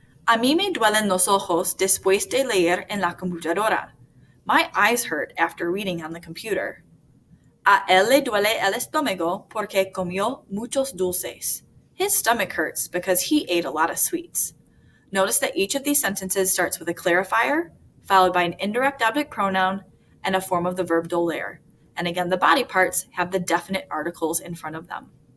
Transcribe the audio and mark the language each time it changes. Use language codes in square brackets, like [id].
[es] A mí me duelen los ojos después de leer en la computadora. [en] My eyes hurt after reading on the computer. [es] A él le duele el estómago porque comió muchos dulces. [en] His stomach hurts because he ate a lot of sweets. Notice that each of these sentences starts with a clarifier, followed by an indirect object pronoun, and a form of the verb doler. And again, the body parts have the definite articles in front of them.